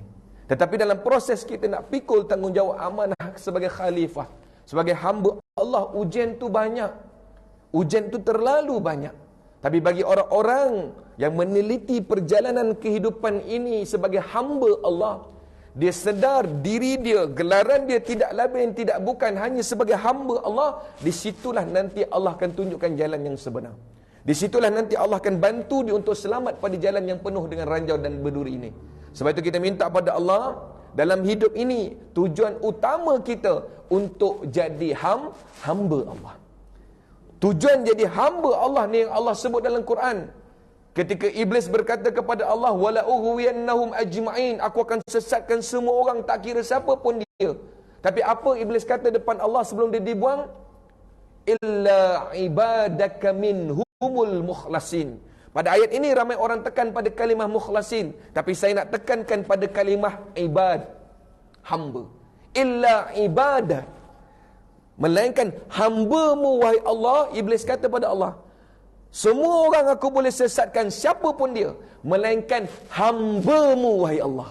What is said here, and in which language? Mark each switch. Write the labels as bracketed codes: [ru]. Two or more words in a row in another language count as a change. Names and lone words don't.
[ms] Tetapi dalam proses kita nak pikul tanggungjawab amanah sebagai khalifah, sebagai hamba Allah, ujian tu banyak. Ujian tu terlalu banyak. Tapi bagi orang-orang yang meneliti perjalanan kehidupan ini sebagai hamba Allah, dia sedar diri dia, gelaran dia tidak lain tidak bukan hanya sebagai hamba Allah. Disitulah nanti Allah akan tunjukkan jalan yang sebenar. Disitulah nanti Allah akan bantu dia untuk selamat pada jalan yang penuh dengan ranjau dan berduri ini. Sebab itu kita minta pada Allah, dalam hidup ini tujuan utama kita untuk jadi hamba Allah. Tujuan jadi hamba Allah ni yang Allah sebut dalam Quran. Ketika iblis berkata kepada Allah, [ar] ولأغوينهم أجمعين, [ms] aku akan sesatkan semua orang, tak kira siapa pun dia. Tapi apa iblis kata depan Allah sebelum dia dibuang? [ar] إلا عبادك منهم المخلصين. [ms] Pada ayat ini ramai orang tekan pada kalimah mukhlasin, tapi saya nak tekankan pada kalimah ibad, hamba. [ar] إلا عبادة, [ms] melainkan hamba-Mu wahai Allah. Iblis kata pada Allah, semua orang aku boleh sesatkan, siapa pun dia, melainkan hamba-Mu wahai Allah.